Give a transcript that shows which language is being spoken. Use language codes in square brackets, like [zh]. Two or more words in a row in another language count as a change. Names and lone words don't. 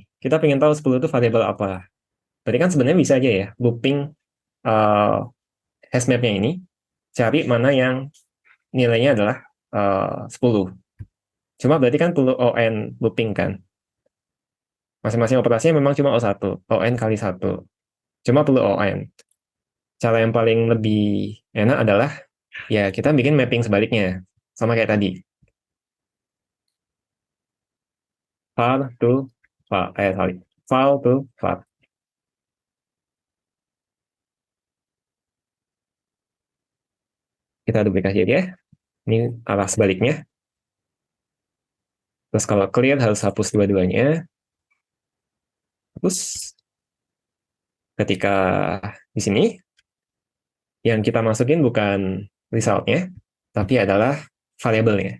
[id] Kita pengen tahu 10 itu variabel apa. Berarti kan sebenarnya bisa aja ya, [en] looping hash map- [id] nya ini, cari mana yang nilainya adalah 10. Cuma berarti kan perlu [en] ON looping [id] kan. Masing-masing operasinya memang cuma O1, ON kali 1. Cuma perlu ON. Cara yang paling lebih enak adalah ya kita bikin mapping sebaliknya. Sama kayak tadi. [en] Var to var, file to var. [id] Kita duplikasi aja. Ini arah sebaliknya. Terus kalau clear harus hapus dua-duanya. Hapus. Ketika di sini, yang kita masukin bukan result-nya, tapi adalah variabelnya.